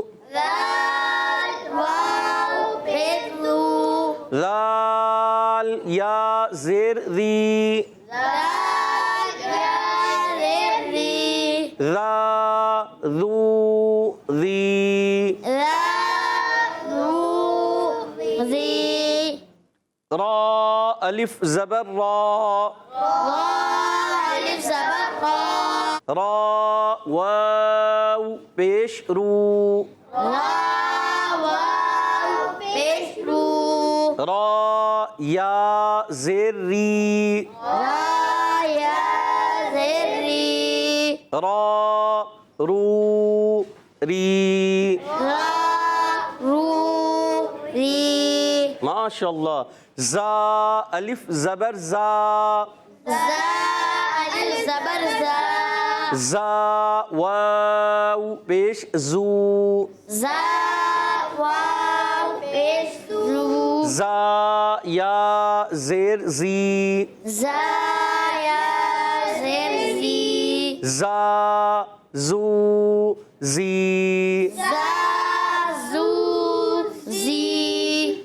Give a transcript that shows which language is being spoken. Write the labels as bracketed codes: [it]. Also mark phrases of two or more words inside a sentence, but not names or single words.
[ur] دال واو پیش دو، ذال یا زیر ذی، دال یا زیر دی، ذو ذی ذا ذو ذی را الف زبر را را الف زبر را را واو پیش رو را واو پیش رو را یا زیر ری را یا زیر ری را رو ری را رو ری [ar] ماشاء اللہ [ur] زا الف زبر زا زا الف زبر زا زا واو پیش زو زا واو پیش رو زا یا زیر زی زا یا زیر زی زا زو زی زا زو زی